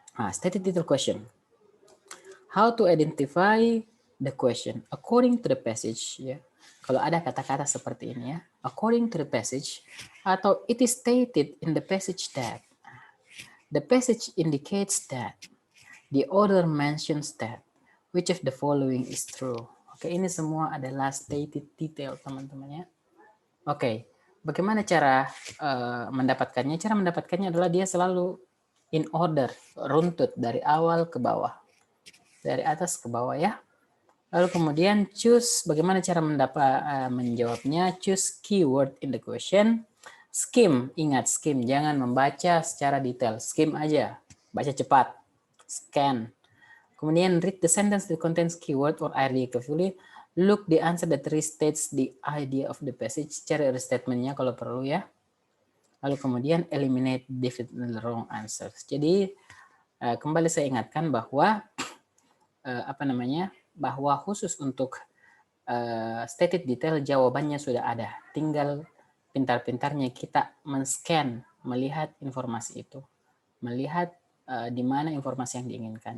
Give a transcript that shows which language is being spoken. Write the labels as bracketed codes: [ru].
[en] Stated detail question. How to identify the question according to the passage ya. [id] Kalau ada kata-kata seperti ini ya, [en] according to the passage atau it is stated in the passage that. The passage indicates that. The author mentions that. Which of the following is true? [id] Oke, ini semua adalah stated detail, teman-teman ya. Oke, bagaimana cara mendapatkannya? Cara mendapatkannya adalah dia selalu in order, runtut dari awal ke bawah. Dari atas ke bawah ya. Lalu kemudian choose, bagaimana cara menjawabnya? [en] Choose keyword in the question. [id] Skim, ingat skim, jangan membaca secara detail. Skim aja, baca cepat. [en] Scan. Kemudian read the sentence that contains keyword or idea carefully. Look the answer that restates the idea of the passage. [id] Cari restatementnya kalau perlu ya. Lalu kemudian [en] eliminate definitely wrong answers. [id] Jadi kembali saya ingatkan bahwa bahwa khusus untuk stated detail jawabannya sudah ada. Tinggal pintar-pintarnya kita men-scan, melihat informasi itu. Melihat di mana informasi yang diinginkan.